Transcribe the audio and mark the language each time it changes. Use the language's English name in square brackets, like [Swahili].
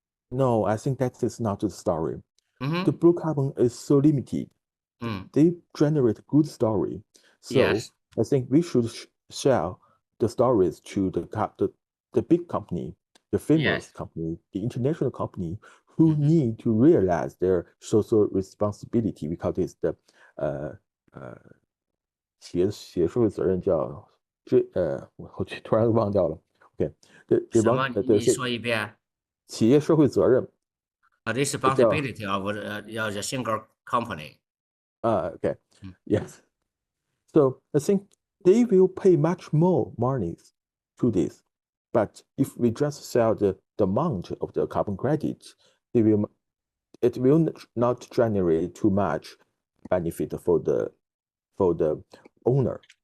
[English] No, I think that is not the story. The blue carbon is so limited. They generate good story. So I think we should share the stories to the big company, the famous company, the international company who need to realize their social responsibility. We call this the [Chinese] 企业社会责任叫我突然忘掉了。 OK，什么？你说一遍。企业社会责任。 [English] Responsibility of the single company. Okay. Yes. So I think they will pay much more money to this, but if we just sell the amount of the carbon credits, it will not generate too much benefit for the owner.